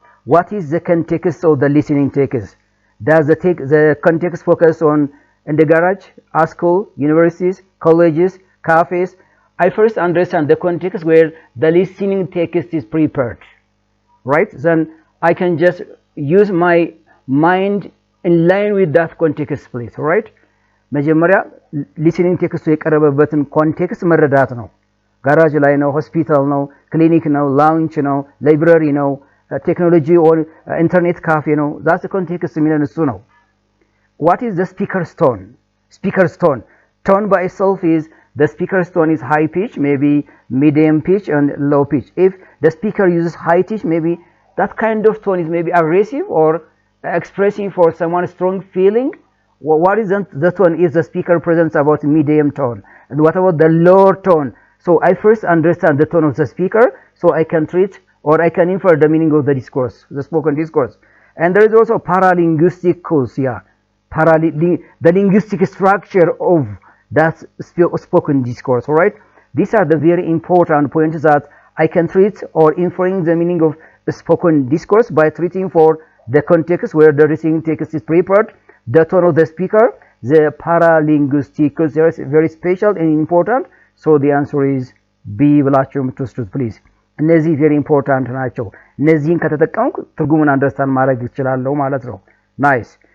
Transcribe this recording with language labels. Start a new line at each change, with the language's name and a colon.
English: What is the context of the listening text? Does the context focus on in the garage, a school, universities, colleges, cafes? I first understand the context where the listening text is prepared, right? Then I can just use my mind in line with that context please, right?
Amharic: መጀመሪያ
English: listening text
Amharic: የቀረበበትን ኮንቴክስት መረዳት ነው። ጋራጅ ላይ ነው፣ ሆስፒታል ነው፣ ክሊኒክ ነው፣ ላውንች ነው፣ ላይብረሪ ነው፣ ቴክኖሎጂ ኦር ኢንተርኔት ካፌ ነው።
English: that's the context
Amharic: የሚለን እሱ ነው።
English: what is the speaker's tone? Speaker's tone. Tone by itself is the speaker's tone is high pitch, maybe medium pitch and low pitch. If the speaker uses high pitch, maybe that kind of tone is maybe aggressive or expressing for someone strong feeling. What is the tone if the speaker presents about medium tone? And what about the lower tone? So I first understand the tone of the speaker so I can treat or I can infer the meaning of the discourse, the spoken discourse. And there is also paralinguistic cues, yeah. The linguistic structure of that spoken discourse, all right? These are the very important points that I can treat or inferring the meaning of the spoken discourse by treating for the context where the listening text is prepared, the tone of the speaker, the paralinguistic cues are very special and important. So the answer is B
Amharic: ብላችሁ የምትወስዱት
English: please.
Amharic: እነዚህ
English: very important
Amharic: ናቸው። እነዚህን ከተጠቀምኩ ትርጉሙን አንደርስታንድ ማድረግ ይችላል ማለት ነው።
English: nice.